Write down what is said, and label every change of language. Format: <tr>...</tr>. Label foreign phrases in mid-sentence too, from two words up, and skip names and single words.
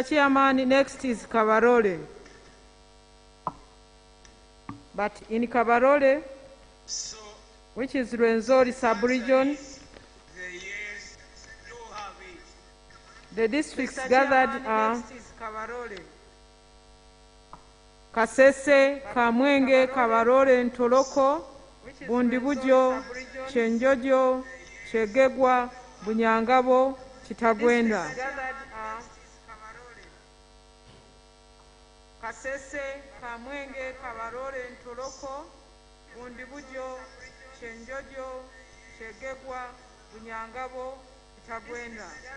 <en>Chairman, next is Kabarole. But in Kabarole, which is Rwenzori sub-region, the districts gathered are Kasese, Kamwenge, Kabarole, Ntoloko, Bundibujo, Chenjojo, Chegegwa, Bunyangabo, Kitagwenda. Kasese, Kamwenge, Kabarole, Ntoloko, Bundibujo, Chenjojo, Chegegwa, Bunyangabo, Kitagwenda.</en>